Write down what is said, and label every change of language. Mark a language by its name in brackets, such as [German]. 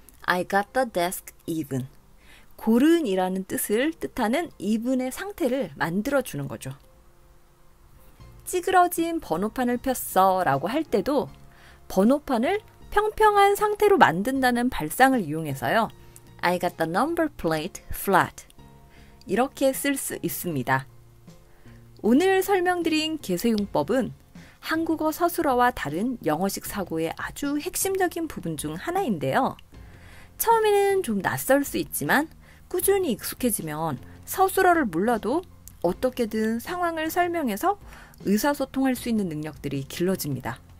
[English] I got the desk even. [Korean] 고른이라는 뜻을 뜻하는 even의 상태를 만들어주는 거죠. 찌그러진 번호판을 폈어 라고 할 때도 번호판을 평평한 상태로 만든다는 발상을 이용해서요. [English] I got the number plate flat. [Korean] 이렇게 쓸 수 있습니다. 오늘 설명드린 계쇄용법은 한국어 서술어와 다른 영어식 사고의 아주 핵심적인 부분 중 하나인데요. 처음에는 좀 낯설 수 있지만 꾸준히 익숙해지면 서술어를 몰라도 어떻게든 상황을 설명해서 의사소통할 수 있는 능력들이 길러집니다.